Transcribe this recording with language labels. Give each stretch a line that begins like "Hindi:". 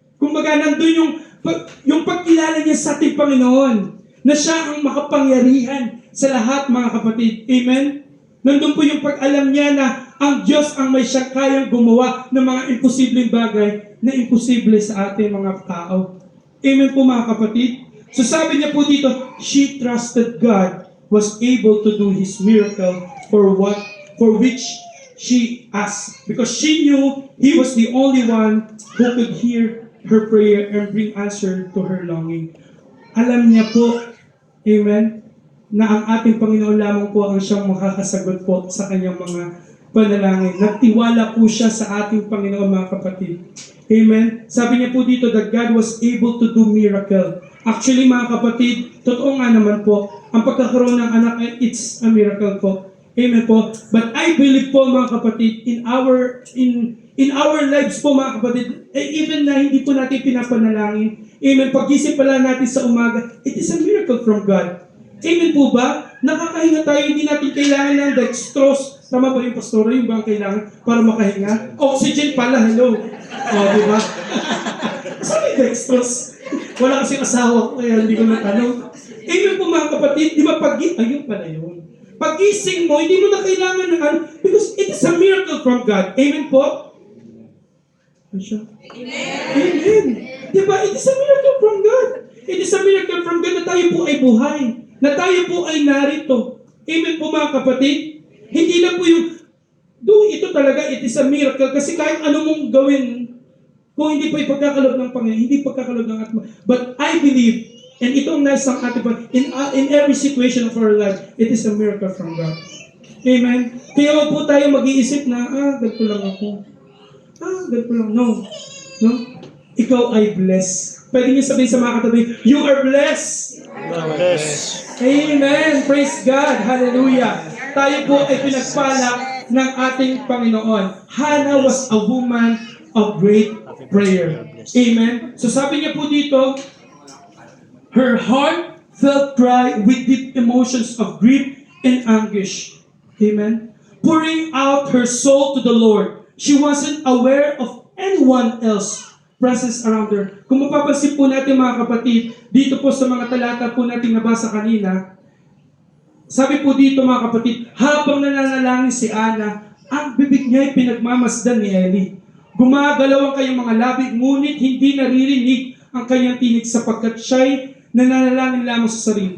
Filipino: Kung nandun yung pagkilala niya sa ating Panginoon, na siya ang makapangyarihan sa lahat, mga kapatid. Amen? Nandun po yung pag-alam niya na ang Diyos ang may siyang kayang gumawa ng mga imposibleng bagay na imposible sa ating mga tao. Amen po mga kapatid? So sabi niya po dito,
English: she trusted God was able to do His miracle for which she asked. Because she knew He was the only one who could hear her prayer and bring answer to her longing.
Filipino: Alam niya po, amen, na ang ating Panginoon lamang po ang siyang makakasagot po sa kanyang mga panalangin. Nagtiwala po siya sa ating Panginoon mga kapatid. Amen. Sabi niya po dito
English: that God was able to do miracle.
Filipino: Actually mga kapatid, totoo nga naman po, ang pagkakaroon ng anak,
English: it's a miracle
Filipino: po.
English: Amen po. But I believe po mga kapatid, in our lives po mga kapatid, even na hindi po natin pinapanalangin, amen,
Filipino: pag-isip pala natin sa umaga,
English: it is a miracle from God. Amen po ba?
Filipino: Nakakahinga tayo, hindi natin kailangan ng dextrose. Tama ba yung pastora? Yung ba ang kailangan para makahinga? Oxygen pala, hello. Di ba? Sabi dextrose. Wala kasing asawa ko, kaya hindi ko natanong. Amen po mga kapatid, di ba ayun pala yun. Pag-gising mo, hindi mo na kailangan ng
English: because it is a miracle from God.
Filipino: Amen po? Siya.
English: Amen. Diba? It is a miracle from God. It is a miracle from God
Filipino: na tayo po ay buhay. Na tayo po ay narito. Amen po mga kapatid. Hindi lang po yung, ito talaga,
English: it is a miracle.
Filipino: Kasi kahit ano mong gawin, kung hindi po ipagkakalob ng Panginoon, hindi pagkakalob ng atma.
English: But I believe, and
Filipino: ito ang nais ng ating Panginoon,
English: in every situation of our life, it is a miracle from God.
Filipino: Amen. Kaya wag po tayo mag-iisip na, ganito lang ako. Ganito lang. No. No? Ikaw ay blessed. Pwede niyo sabihin sa mga katabi,
English: you are blessed. Amen. Praise God. Hallelujah.
Filipino: Tayo po ay pinagpala ng ating Panginoon.
English: Hannah was a woman of great prayer. Amen.
Filipino: So sabi niya po dito,
English: her heart felt dry with deep emotions of grief and anguish. Amen. Pouring out her soul to the Lord. She wasn't aware of anyone else presence around her.
Filipino: Kung mapapansin po natin mga kapatid, dito po sa mga talata po natin nabasa kanina, sabi po dito mga kapatid, habang nananalangin si Ana, ang bibig niya ay pinagmamasdan ni Eli. Gumagalaw ang kanyang mga labi, ngunit hindi naririnig ang kanyang tinig sapagkat siya'y nananalangin lamang sa sarili.